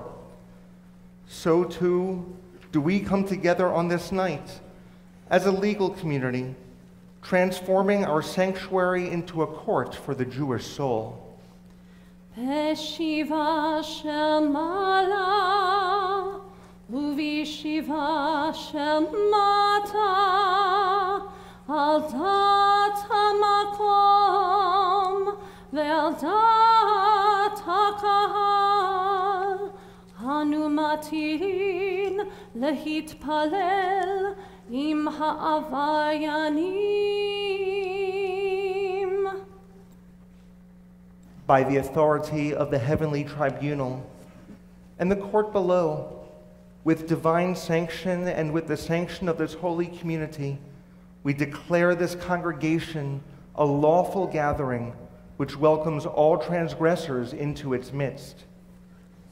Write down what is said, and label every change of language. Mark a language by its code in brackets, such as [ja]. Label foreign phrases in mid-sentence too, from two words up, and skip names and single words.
[en] So too do we come together on this night as a legal community, transforming our sanctuary into a court for the Jewish soul. [he] בישיבה של מעלה ובישיבה של מטה על דעת המקום ועל דעת הקהל אנו מתירין להתפלל עם העבריינים. [en] By the authority of the heavenly tribunal and the court below, with divine sanction and with the sanction of this holy community, we declare this congregation a lawful gathering which welcomes all transgressors into its midst.